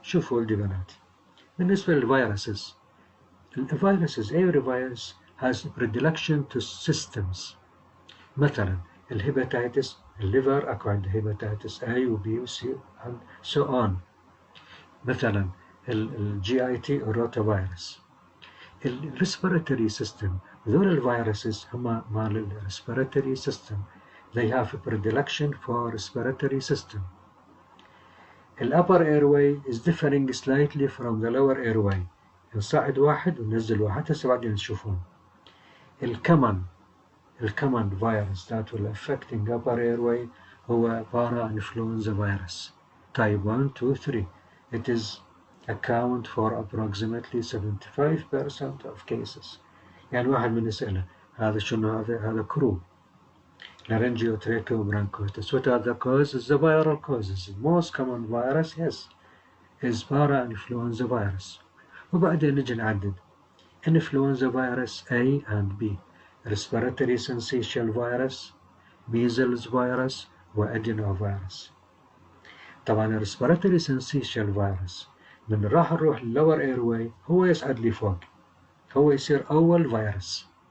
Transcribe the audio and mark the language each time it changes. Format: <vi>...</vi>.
<ar>شوفوا ولدي بنات بالنسبة للفيروسز</ar> <en>every virus has predilection to systems.</en> <ar>مثلا الهيباتيتس الليفر أكو عنده هيباتيتس A و B و C</ar> <en>and so on.</en> <ar>مثلا GIT الروتافيروس. respiratory system ذول الفيروسز هم مال respiratory system.</ar> <en>They have a predilection for respiratory system. The upper airway is differing slightly from the lower airway.</en> <ar>نصعد واحد وننزل واحد هسه بعدين تشوفون.</ar> <en>الcommon virus that will affecting upper airway</en> <ar>هو</ar> <en>para influenza virus type 1 2 3. It is account for approximately 75% of cases.</en> <ar>يعني واحد من يسأله هذا شنو هذا كرو laryngeotracheobronchitis.</ar> <en>What are the causes? The viral causes. The most common virus, yes, is para-influenza virus.</en> <ar>وبعدين نجي نعدد</ar> <en>influenza virus A and B, respiratory syncytial virus, measles virus, وadenovirus.</en> <ar>طبعا respiratory syncytial virus من راح نروح lower airway هو يصعد لي فوق، هو يصير أول فيروس.</ar>